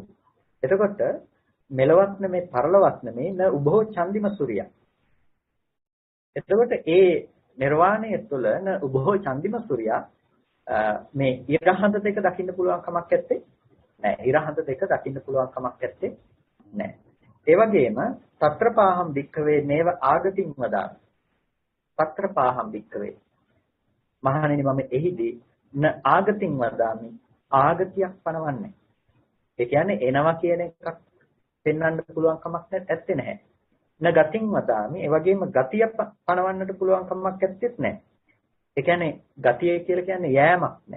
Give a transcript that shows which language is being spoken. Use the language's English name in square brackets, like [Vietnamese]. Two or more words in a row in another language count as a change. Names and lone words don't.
[Sinhala] එතකොට මෙලවත් නෙමෙයි පරලවත් නෙමෙයි [Pali] න උභෝ චන්දිම සූර්යය. [Sinhala] එතකොට ඒ නිර්වාණය තුල [Pali] න උභෝ චන්දිම සූර්යය [Sinhala] මේ ඉරහඳ දෙක දකින්න පුළුවන් කමක් නැත්තේ නෑ. ඉරහඳ දෙක දකින්න පුළුවන් කමක් නැත්තේ නෑ. [Pali] ඒ වගේම తත්‍රපාහම් වික්කවේ නේව ආගතින් වදාන. తත්‍රපාහම් වික්කවේ. [Sinhala] මහණෙනි මම එහිදී [Pali] න ආගතින් වදාමි. [Sinhala] ආගතියක් පනවන්නේ. ඒ කියන්නේ එනවා කියන එකක් පෙන්වන්න පුළුවන් කමක් නැත්තේ නැහැ. [Pali] න ගතින් වදාමි. [Sinhala] ඒ වගේම ගතිය පනවන්නට පුළුවන් කමක් නැත්තේත් නැහැ. ඒ කියන්නේ ගතිය කියලා කියන්නේ යෑමක් නැහැ.